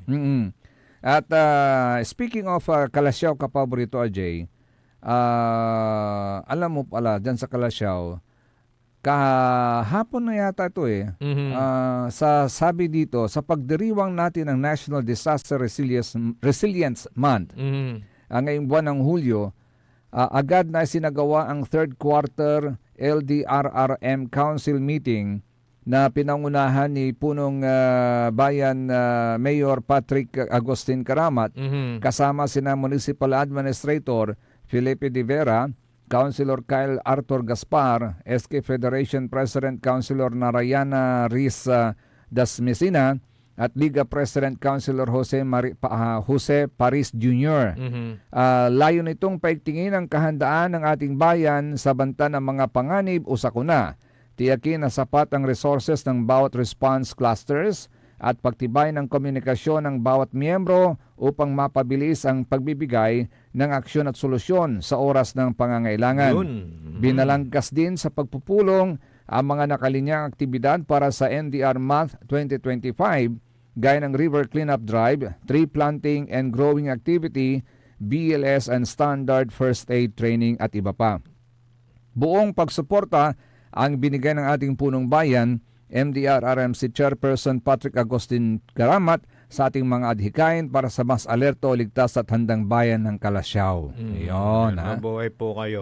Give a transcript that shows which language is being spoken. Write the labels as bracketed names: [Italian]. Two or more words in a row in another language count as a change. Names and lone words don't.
[Filipino] At speaking of Kalasyaw, kapaborito Ajay, alam mo pala, dyan sa Kalasyaw, kahapon na yata ito sa sabi dito, sa pagdiriwang natin ng National Disaster Resilience Month, ngayong buwan ng Hulyo, agad na sinagawa ang [English] third quarter LDRRM Council meeting [Filipino] na pinangunahan ni punong bayan Mayor Patrick Agustin Karamat, kasama sina Municipal Administrator Felipe De Vera, Councilor Kyle Arthur Gaspar, SK Federation President Councilor Narayana Riz Dasmesina, at Liga President Councilor Jose Paris Jr. Layo nitong paigtingin ang kahandaan ng ating bayan sa banta ng mga panganib o sakuna. Tiyakin na sapat ang resources ng bawat [English] response clusters [Filipino] at pagtibay ng komunikasyon ng bawat miyembro upang mapabilis ang pagbibigay ng aksyon at solusyon sa oras ng pangangailangan. Binalangkas din sa pagpupulong ang mga nakalinyang aktibidad para sa NDR Month 2025 gaya ng River Cleanup Drive, Tree Planting and Growing Activity, BLS and Standard First Aid Training at iba pa. Buong pagsuporta ang binigay ng ating punong bayan, MDR-RMC Chairperson Patrick Agustin Karamat, sa ating mga adhikain para sa mas alerto, ligtas at handang bayan ng Kalasyaw. Yun, Mabuhay po kayo.